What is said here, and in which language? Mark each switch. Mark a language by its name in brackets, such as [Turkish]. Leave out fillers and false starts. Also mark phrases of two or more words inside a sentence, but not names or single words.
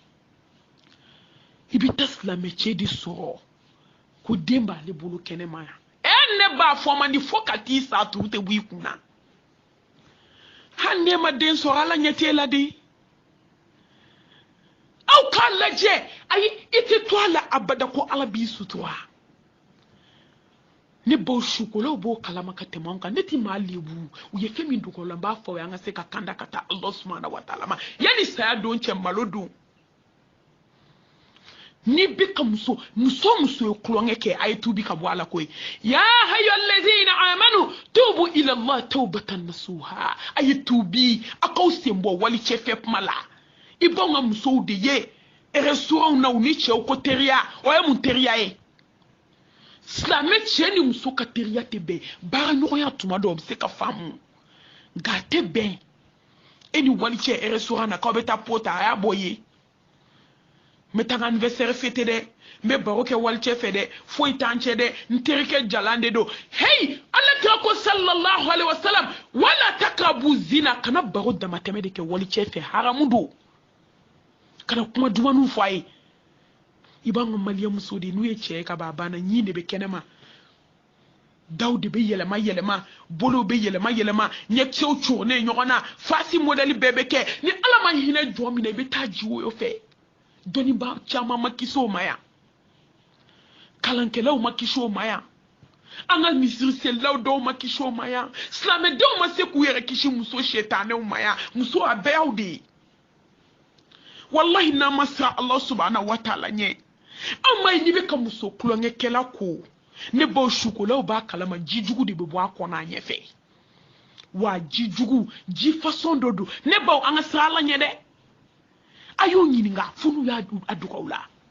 [Bambara] i bɛ taa silamɛcɛ de sɔrɔ ko den b'ale bolo kɛnɛma yan ne b'a fɔ man di fo ka t'i sa turu tɛ bɔ i kunna hali n'e ma den sɔrɔ ala ɲɛ t'e la de aw k'a lajɛ ayi i tɛ to a la abada ko ala b'i sutura ne baw sukolaw b'o kalama ka tɛmɛ anw kan ne ti maa lebu u ye fɛn min dogo la n b'a fɔ an ka se ka kanda ka taa [Arabic] الله سبحانه وتعالى [Bambara] ma yanni saya don cɛ malo don ni bɛ ka muso ye kulonkɛ kɛ a ye tubi ka bɔ ala koyi [Arabic] يا أيها الذين آمنوا توبوا إلى الله توبة نصوحا [Bambara] a ye tubi a k'aw sen bɔ wali cɛfɛ kuma la i b'anw ka musow de ye restaurant na u ni cɛw ko teriya o ye mun teriya ye silamɛ cɛ ni muso ka teriya tɛ bɛn baara ɲɔgɔnya tuma dɔw bɛ se ka faamu nka a tɛ bɛn e ni wali cɛ restaurant na k'aw bɛ taa pot ta a y'a bɔ ye n bɛ taa n ka [French] anniversaire fêter [Bambara] dɛ n bɛ baro kɛ wali cɛ fɛ dɛ foyi t'an cɛ dɛ n terikɛ jalan de don hey ala kira ko [Arabic] صلى الله عليه وسلم ولا تقربوا الزنا [Bambara] kana baro damatɛmɛ de kɛ wali cɛ fɛ haramu don kana kuma dumaniw fɔ a ye i b'an ka maliyɛn muso de n'u ye cɛ ye ka ban a banna ɲin de bɛ kɛnɛma daw de bɛ yɛlɛma yɛlɛma bolow bɛ yɛlɛma yɛlɛma ɲɛkisɛw cogonnen ɲɔgɔn na fasi modèle bɛɛ bɛ kɛ ni ala ma hinɛ jɔn min na i bɛ taa ji o fɛ dɔnnibaa caman ma kisi o ma yan kalankɛlaw ma kisi o ma yan an ka misiriselelaw dɔw ma kisi o ma yan silamɛdenw ma se k'u yɛrɛ kisi muso setanɛw ma yan muso a bɛɛ y'aw de ye wallahi n'an ma siran [Arabic] الله سبحانه وتعالى [Bambara] ɲɛ an ma ye n'i bɛ ka muso kulonkɛkɛla ko ne baw sukolaw b'a kalama ji jugu de bɛ bɔ a kɔnɔ a ɲɛfɛ wa ji jugu ji façon dɔ don ne baw an ka siran ala ɲɛ dɛ a y'o ɲininka fo n'u y'a dogo aw la